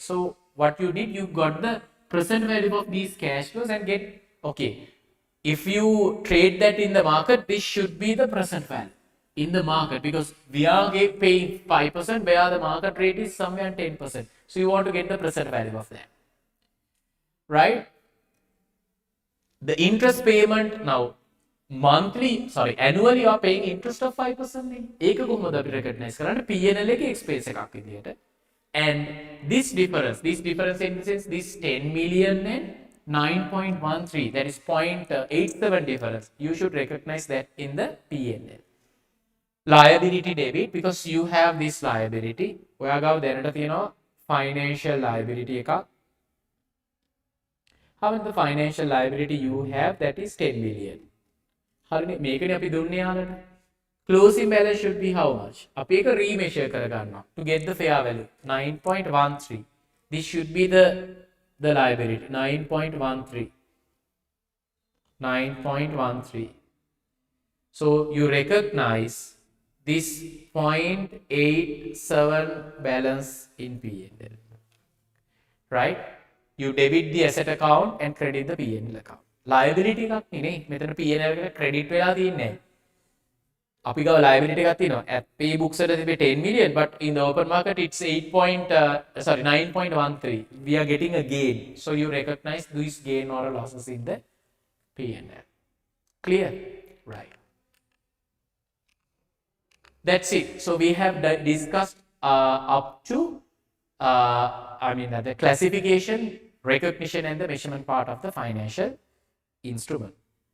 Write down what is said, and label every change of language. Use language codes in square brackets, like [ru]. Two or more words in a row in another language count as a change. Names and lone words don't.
[en] So what you did, you got the present value of these cash flows and get, okay, if you trade that in the market, this should be the present value in the market because we are paying 5% where the market rate is somewhere 10%. So you want to get the present value of that. Right? The interest payment now, annually you are paying interest of 5%. [si] ඒක කොහොමද අපි recognize කරන්නේ? P&L එකේ expense එකක් විදියට. [en] And this difference in the sense this 10 million and 9.13, that is 0.87 difference. You should recognize that in the P&L. Liability debit, because you have this liability. [si] ඔයාගාව දැනට තියෙනවා [en] financial liability [si] එකක්. [en] How much the financial liability you have? That is 10 million. [si] හරිනේ මේකනේ අපි දුන්නේ යාලට. [en] Closing balance should be how much? [si] අපි ඒක remeasure කරගන්නවා [en] to get the fair value 9.13. This should be the liability 9.13. So you recognize this 0.87 balance in P&L. Right? You debit the asset account and credit the P&L account. [si] Liability එකක් නේ. මෙතන P&L එකට credit වෙලා තියෙන්නේ. අපි ගාව liability එකක් තියෙනවා. [en] At pay books [si] වල තිබේ [en] 10 million, but in the open market it's 9.13. We are getting a gain. So you recognize this gain or losses in the P&L. Clear? Right. That's it. So we have discussed up to the classification, recognition and the measurement part of the financial instrument.